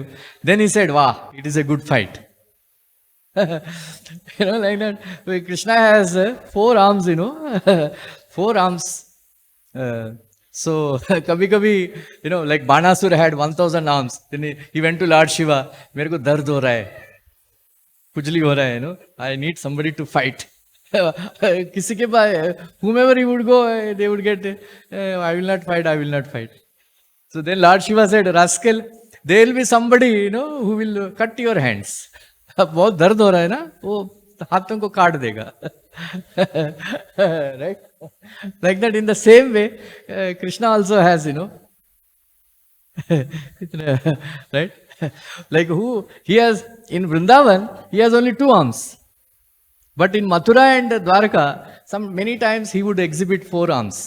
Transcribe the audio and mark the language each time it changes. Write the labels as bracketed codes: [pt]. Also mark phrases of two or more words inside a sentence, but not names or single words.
[en] Then he said, "Wow, it is a good fight." Like that. Krishna has 4 arms. 4 arms. So, kabhi, like Banasura had 1,000 arms. Then he went to Lord Shiva. [hi] मेरे को दर्द हो रहा है। खुजली हो रहा है, [en] I need somebody to fight. [hi] किसी के पास, [en] whomever he would go, they would get, I will not fight, I will not fight. So then Lord Shiva said, rascal, there will be somebody, who will cut your hands. [hi] बहुत दर्द हो रहा है ना, वो हाथों को काट देगा. [en] Right? Like that, in the same way, Krishna also has, right? Like he has, in Vrindavan, he has only 2 arms. But in Mathura and Dwarka, many times he would exhibit 4 arms.